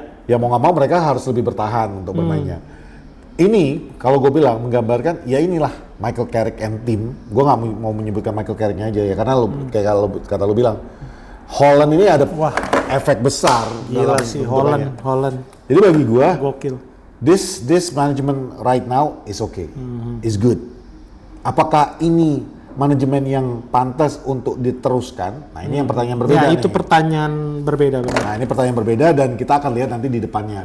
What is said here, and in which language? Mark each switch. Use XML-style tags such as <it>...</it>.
<id>Ya mau nggak mau mereka harus lebih bertahan untuk bermainnya. Ini kalau gue bilang menggambarkan ya inilah Michael Carrick and team. Gue nggak mau menyebutkan Michael Carricknya aja ya karena kayak kata lu bilang Holland ini ada efek besar. Gila sih Holland. Jadi bagi gue gokil.</id> <en>This management right now is okay, is good.</en> <id>Apakah ini manajemen yang pantas untuk diteruskan? Nah ini yang pertanyaan berbeda. Ya itu pertanyaan berbeda. Nah ini pertanyaan berbeda dan kita akan lihat nanti di depannya.</id>